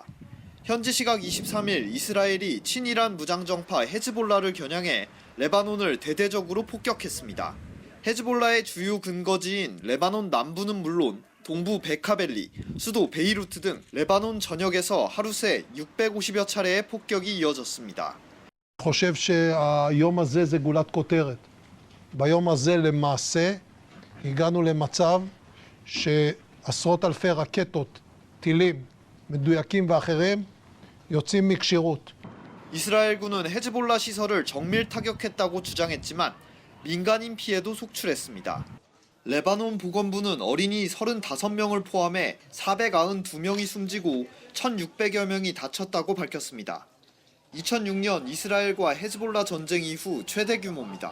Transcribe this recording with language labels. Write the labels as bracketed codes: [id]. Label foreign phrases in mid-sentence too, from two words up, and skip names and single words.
[ko] 현지 시각 23일 이스라엘이 친이란 무장정파 헤즈볼라를 겨냥해 레바논을 대대적으로 폭격했습니다. 헤즈볼라의 주요 근거지인 레바논 남부는 물론 동부 베카벨리, 수도 베이루트 등 레바논 전역에서 하루 새 650여 차례의 폭격이 이어졌습니다. [he] חושב שהיום הזה זה גולת כותרת. ביום הזה למעשה הגענו למצב שעשרות אלפי רקטות, טילים, מדויקים ואחרים יוצאים מכשירות. [ko] 이스라엘군은 헤즈볼라 시설을 정밀 타격했다고 주장했지만 민간인 피해도 속출했습니다. 레바논 보건부는 어린이 35명을 포함해 492명이 숨지고 1,600여 명이 다쳤다고 밝혔습니다. 2006년 이스라엘과 헤즈볼라 전쟁 이후 최대 규모입니다.